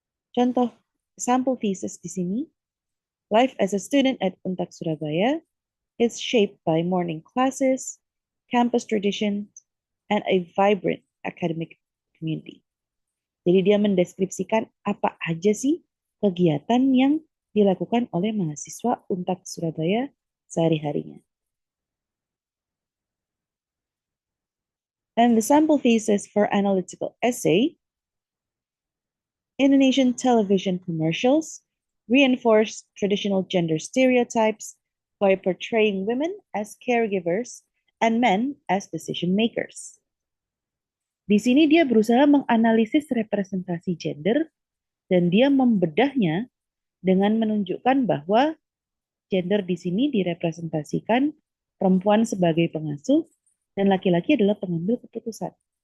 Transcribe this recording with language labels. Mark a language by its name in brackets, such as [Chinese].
[Indonesian] Contoh sampel thesis di sini, [English] life as a student at Untak Surabaya is shaped by morning classes, campus traditions, and a vibrant academic community. [Indonesian] Jadi dia mendeskripsikan apa aja sih kegiatan yang dilakukan oleh mahasiswa Untak Surabaya sehari-harinya. [English] And the sample thesis for analytical essay, Indonesian television commercials reinforce traditional gender stereotypes by portraying women as caregivers and men as decision makers. [Indonesian] Di sini dia berusaha menganalisis representasi gender dan dia membedahnya dengan menunjukkan bahwa gender di sini direpresentasikan perempuan sebagai pengasuh dan laki-laki adalah pengambil keputusan.